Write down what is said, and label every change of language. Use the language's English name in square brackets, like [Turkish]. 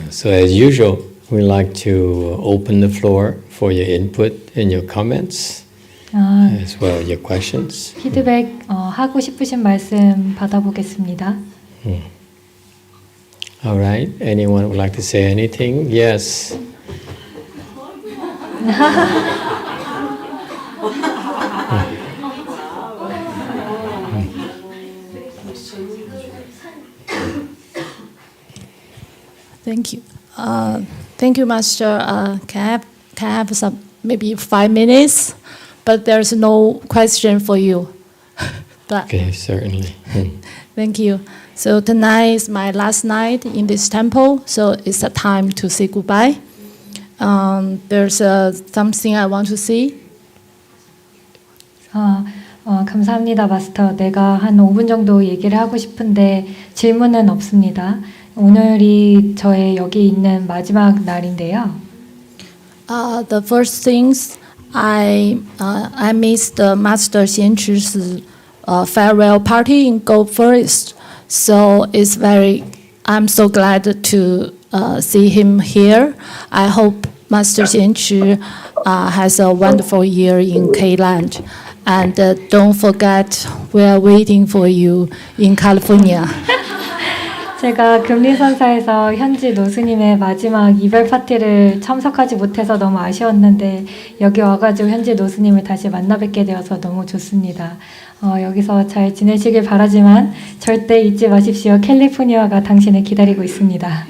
[English] So as usual, we'd like to open the floor for your input and your comments, as well as your questions. [Korean] 피드백 하고 싶으신 말씀 받아보겠습니다. [English] All right. Anyone would like to say anything? Yes. Thank you. Thank you, Master. Can I have some maybe 5 minutes? But there's no question for you. Okay, certainly. Thank you. So tonight is my last night in this temple, so it's a time to say goodbye. There's something I want to say. [Korean] 감사합니다, 마스터. 내가 한 5분 정도 얘기를 하고 싶은데 질문은 없습니다. 오늘이 저의 여기 있는 마지막 날인데요. [English] The first things I missed the Master CheongJu's farewell party in Gold Forest, so I'm so glad to see him here. I hope Master CheongJu has a wonderful year in K-Land, and don't forget we are waiting for you in California. [Korean] 제가 금리선사에서 현지 노스님의 마지막 이별 파티를 참석하지 못해서 너무 아쉬웠는데 여기 와가지고 현지 노스님을 다시 만나 뵙게 되어서 너무 좋습니다. 여기서 잘 지내시길 바라지만 절대 잊지 마십시오. 캘리포니아가 당신을 기다리고 있습니다.